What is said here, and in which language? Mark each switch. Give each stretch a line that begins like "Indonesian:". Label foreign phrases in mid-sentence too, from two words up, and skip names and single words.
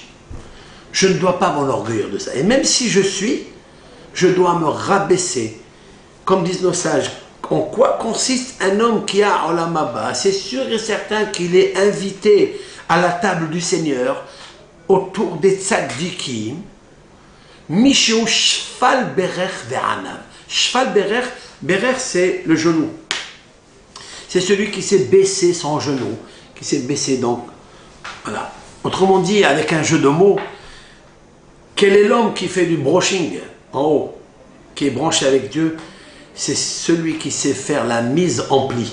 French: Je ne dois pas m'enorgueillir de ça. Et même si je dois me rabaisser. Comme disent nos sages, en quoi consiste un homme qui a
Hebrew: עולם הבא?
French: C'est sûr et certain qu'il est invité à la table du Seigneur autour des tzaddikim.
Hebrew: מי שהוא שפל ברך ועניו. שפל ברך
French: c'est le genou. C'est celui qui s'est baissé son genou, qui s'est baissé donc. Voilà. Autrement dit, avec un jeu de mots, quel est l'homme qui fait du brushing en haut, qui est branché avec Dieu? C'est celui qui sait faire la mise en pli.